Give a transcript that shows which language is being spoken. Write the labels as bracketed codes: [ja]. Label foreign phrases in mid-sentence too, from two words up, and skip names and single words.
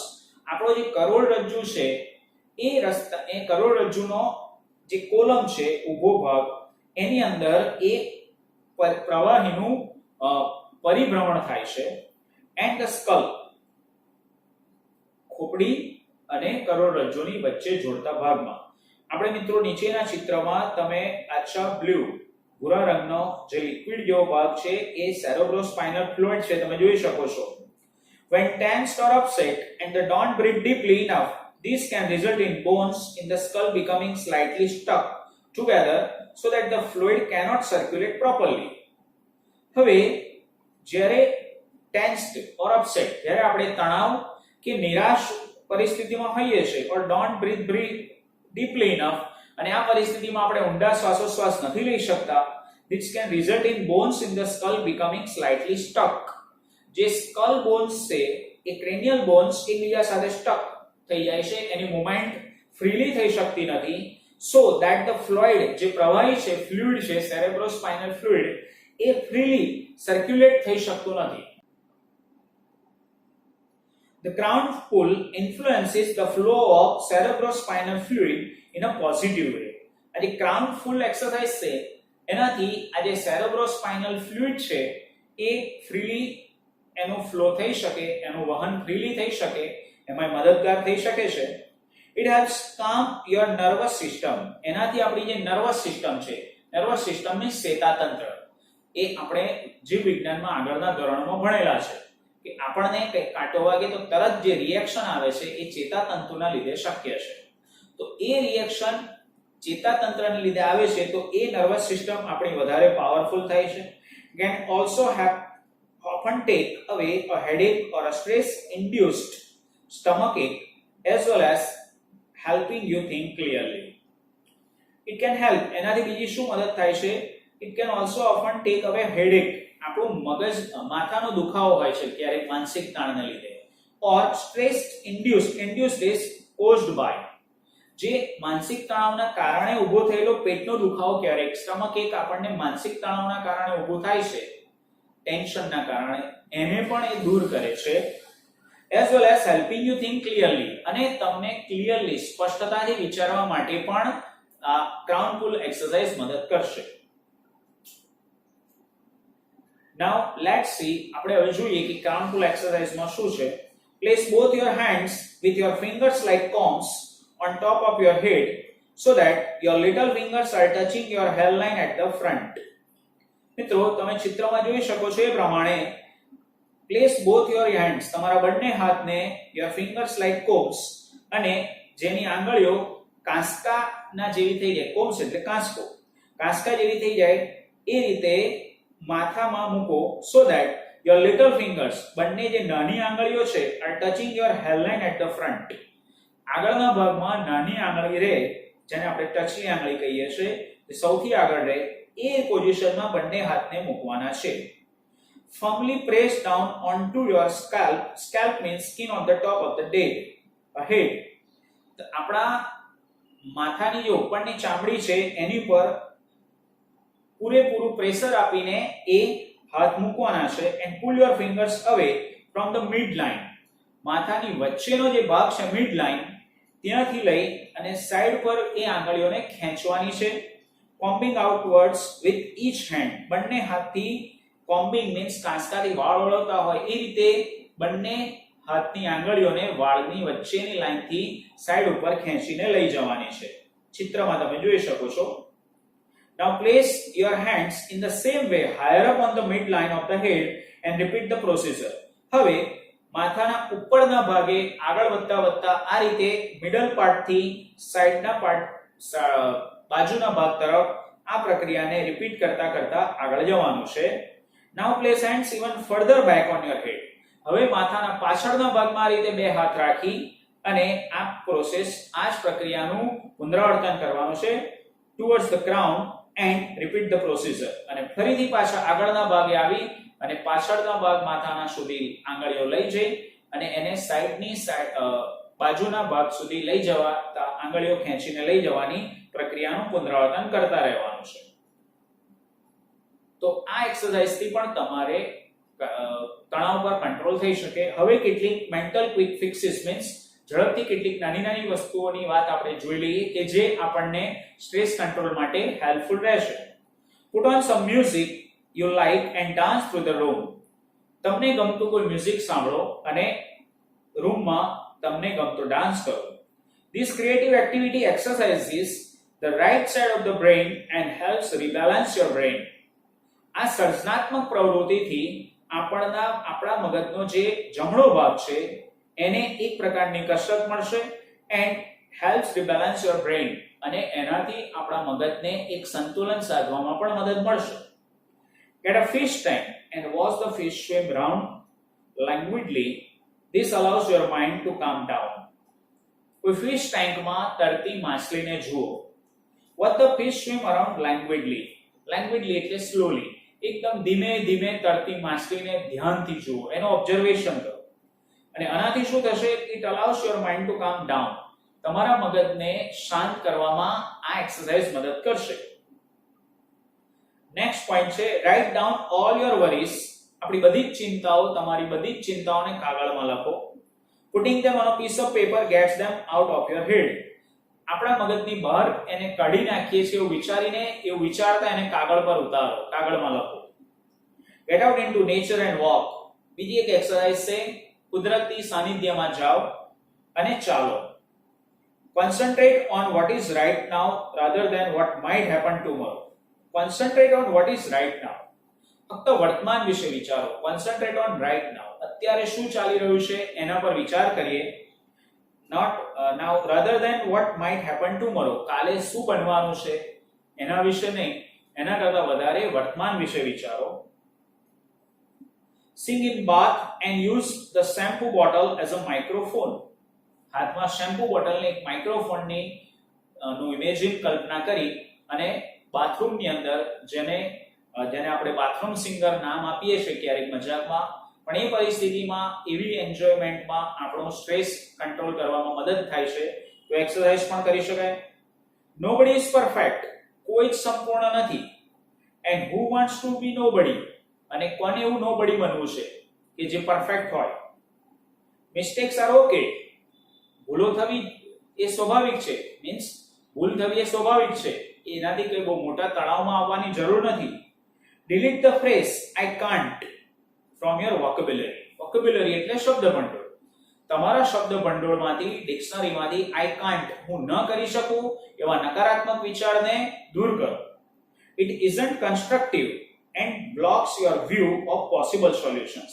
[gu] આપણો જે કરોડરજ્જુ છે એ કરોડરજ્જુનો જે કોલમ છે, ઊભો ભાગ, એની અંદર એ પ્રવાહીનું પરિભ્રમણ થાય છે. [en] and the skull, [gu] ખોપડી અને કરોડરજ્જુની વચ્ચે જોડતા ભાગમાં. આપણે મિત્રો નીચેના ચિત્રમાં તમે આછા ભૂરા રંગનો જે લિક્વિડ જેવો ભાગ છે એ [en] cerebrospinal fluid [gu] છે, તમે જોઈ શકો છો. [en] When tensed or upset and they don't breathe deeply enough, this can result in bones in the skull becoming slightly stuck together so that the fluid cannot circulate properly. [gu] હવે જ્યારે [en] tensed or upset, [gu] જ્યારે આપણે તણાવ કે નિરાશ પરિસ્થિતિમાં હોઈએ છીએ, [en] or don't breathe deeply enough, [gu] અને આ પરિસ્થિતિમાં આપણે ઊંડા શ્વાસોશ્વાસ નથી લઈ શકતા, [en] this can result in bones in the skull becoming slightly stuck. [gu] જે [en] skull bones [gu] છે એ [en] cranial bones [gu] એકબીજા સાથે સ્ટક થઈ જાય છે, એની [en] movement freely [gu] થઈ શકતી નથી. [en] so that the fluid, [gu] જે પ્રવાહી છે, ફ્લુઇડ છે, [en] cerebrospinal fluid, [gu] એ [en] freely circulate [gu] થઈ શકતું નથી. [en] The crown pull influences the flow of cerebrospinal fluid in a positive way. [gu] આ જે [en] crown full exercise [gu] છે એનાથી આ જે [en] cerebrospinal fluid [gu] છે એ ફ્રીલી એનો ફ્લો થઈ શકે, એનું વહન ફ્રીલી થઈ શકે, એમાં મદદગાર થઈ શકે છે. [en] It helps calm your nervous system. [gu] એનાથી આપણી જે [en] nervous system [gu] છે, [en] nervous system means [gu] ચેતાતંત્ર, એ આપણે જીવ વિજ્ઞાનમાં આગળના ધોરણમાં ભણેલા છે કે આપણને કંઈક કાંટો વાગે તો તરત જે રિએક્શન આવે છે એ ચેતાતંતુના લીધે શક્ય છે. તો એ રિએક્શન ચેતાતંત્રને લીધે આવે છે તો એ [en] nervous system [gu] આપણી વધારે પાવરફુલ થાય છે. [en] Can also have often take away a headache or a stress induced stomachache as well as helping you think clearly. It can help, [gu] એનાથી બીજી શું મદદ થાય છે? [en] It can also often take away headache, [gu] આપણું મગજ માથાનો દુખાવો હોય છે ક્યારેક માનસિક તાણને લીધે, [en] or stress induced is caused by, [gu] જે માનસિક તણાવના કારણે ઊભો થયેલો પેટનો દુખાવો ક્યારેક [en] stomach ache [gu] આપણને માનસિક તણાવના કારણે ઊભો થાય છે, ટેન્શનના કારણે, એને પણ એ દૂર કરે છે. [en] as well as helping you think clearly, [gu] અને તમને ક્લિયરલી સ્પષ્ટતાથી વિચારવા માટે પણ આ [en] crown pull exercise [gu] મદદ કરશે. [en] now let's see, [gu] આપણે હવે જોઈએ કે [en] crown pull [gu] એક્સરસાઇઝમાં શું છે. [en] place both your hands with your fingers like combs on top of your head so that your little fingers are touching your hairline at the front. [gu] મિત્રો તમે ચિત્રમાં જોઈ શકો છો એ પ્રમાણે [en] place both your hands, [gu] તમારા બંને હાથને [en] your fingers like combs, [gu] અને જેની આંગળીઓ કાંસકાના જેવી થઈ જાય, combs એટલે કાંસકો, કાંસકા જેવી થઈ જાય એ રીતે માથામાં મૂકો, [en] so that your little fingers, [gu] બંને જે નાની આંગળીઓ છે, [en] are touching your hairline at the front. [gu] આગળના ભાગમાં નાની આંગળી રહે, જેને આપણે ટચની આંગળી કહીએ છીએ, તે સૌથી આગળ રહે, એ પોઝિશનમાં બંને હાથને મૂકવાના છે. [en] firmly press down onto your scalp. Scalp means skin on the top of the head. [gu] તો આપણા માથાની જે ઉપરની ચામડી છે એની પર પૂરેપૂરું પ્રેશર આપીને એ હાથ મૂકવાના છે [en] and pull your fingers away from the midline. [gu] માથાની વચ્ચેનો જે ભાગ છે midline ત્યાંથી લઈ અને સાઈડ પર એ આંગળીઓને ખેંચવાની છે. [en] combing outwards with each hand. [gu] બંને હાથથી [en] combing means [gu] કાંસકાથી વાળ ઓળવતા હોય એ રીતે બંને હાથની આંગળીઓને વાળની વચ્ચેની લાઈનથી સાઈડ ઉપર ખેંચીને લઈ જવાની છે. ચિત્રમાં તમે જોઈ શકો છો. [en] Now place your hands in the same way higher up on the midline of the head and repeat the procedure. [gu] હવે માથાના ઉપરના ભાગે આગળ વધતા વધતા આ રીતે [en] middle part [gu] થી સાઈડના પાર્ટ બાજુના ભાગ તરફ આ પ્રક્રિયાને રિપીટ કરતા કરતા આગળ જવાનું છે. [en] Now place hands even further back on your head. [gu] હવે માથાના પાછળના ભાગમાં આ રીતે બે હાથ રાખી અને આ પ્રોસેસ આ જ પ્રક્રિયાનું પુનરાવર્તન કરવાનું છે [en] towards the crown and repeat the procedure. [gu] અને ફરીથી પાછા આગળના ભાગે આવી અને પાછળના ભાગ માથાના સુધી આંગળીઓ લઈ જઈ અને એને સાઈડની બાજુના ભાગ સુધી લઈ જવા આંગળીઓ ખેંચીને લઈ જવાની પ્રક્રિયાનું પુનરાવર્તન કરતા રહેવાનું છે. તો આ એક્સરસાઇઝ થી પણ તમારે તણાવ પર કંટ્રોલ થઈ શકે. હવે કેટલીક [en] mental quick fixes means [gu] ઝડપથી કેટલીક નાની નાની વસ્તુઓની વાત આપણે જોઈ લઈએ કે જે આપણને [en] stress control [gu] માટે હેલ્પફુલ રહેશે. [en] Put on some music you like and dance through the room. [gu] તમને ગમતું કોઈ મ્યુઝિક સાંભળો અને રૂમમાં તમને ગમતો ડાન્સ કરો. [en] This creative activity exercises the right side of the brain and helps rebalance your brain. [gu] આ સર્જનાત્મક પ્રવૃત્તિથી આપણા મગજનો જે જમણો ભાગ છે એને એક પ્રકારની કસરત મળશે [en] and helps rebalance your brain [gu] અને એનાથી આપણા મગજને એક સંતુલન સાધવામાં પણ મદદ મળશે. [en] Get a fish tank and watch the fish swim round languidly. This allows your mind to calm down. [gu] કોઈ [en] fish tank [gu] માં તરતી માછલીને જુઓ. [en] Watch the fish swim around languidly. Languidly એટલે slowly. [gu] એકદમ ધીમે ધીમે તરતી માછલીને ધ્યાનથી જુઓ, એનો ઓબ્ઝર્વેશન કરો. અને આનાથી શું થશે? [en] It allows your mind to calm down. [gu] તમારા મગજને શાંત કરવામાં આ એક્સરસાઇઝ મદદ કરશે. [en] next point છે write down all your worries. [gu] આપણી બધી જ ચિંતાઓ, તમારી બધી જ ચિંતાઓને કાગળમાં લખો. [en] Putting them on a piece of paper gets them out of your head. [gu] આપણા મગજની બહાર એને કાઢી નાખીએ છીએ એવું વિચારીને, એવું વિચારતા એને કાગળ પર ઉતારો, કાગળમાં લખો. [en] Get out into nature and walk. [gu] બીજી એક એક્સરસાઇઝ છે કુદરતી સાનિધ્યમાં જાઓ અને ચાલો. [en] Concentrate on what is right now rather than what might happen tomorrow. Concentrate on what is right now. [gu] ફક્ત વર્તમાન વિશે વિચારો. [en] Concentrate on right now. [gu] અત્યારે શું ચાલી રહ્યું છે એના પર વિચાર કરીએ. [en] Not now rather than what might happen tomorrow. [gu] કાલે શું બનવાનું છે એના વિશે નહીં, એના કરતા વધારે વર્તમાન વિશે વિચારો. [en] Sing in bath and use the shampoo bottle as a microphone. [gu] હાથમાં [en] shampoo bottle [gu] એક માઇક્રોફોનની નું ઇમેજિન કલ્પના કરી અને બાથરૂમની અંદર જેને આપણે [en] bathroom singer [gu] નામ આપીએ છીએ ક્યારેક મજાકમાં, પણ એ પરિસ્થિતિમાં એવી એન્જોયમેન્ટમાં આપણો [en] stress control [gu] કરવામાં મદદ થાય છે. તો એક્સરસાઇઝ પણ કરી શકાય. [en] Nobody is perfect. [gu] કોઈ જ સંપૂર્ણ નથી. [en] And who wants to be nobody? [gu] અને કોને એવું nobody બનવું છે કે જે પરફેક્ટ હોય. [en] Mistakes are okay. [gu] ભૂલો થવી એ સ્વાભાવિક છે. મીન્સ ભૂલ થવી એ સ્વાભાવિક છે. એનાથી કોઈ બહુ મોટા તણાવમાં આવવાની જરૂર નથી. [en] Delete the phrase I can't from your vocabulary. [gu] Vocabulary એટલે શબ્દ ભંડોળ. તમારા શબ્દ ભંડોળમાંથી, ડિક્શનરીમાંથી [en] I can't [gu] હું ન કરી શકું એવા નકારાત્મક વિચારને દૂર કરો. [en] It isn't constructive and blocks your view of possible solutions.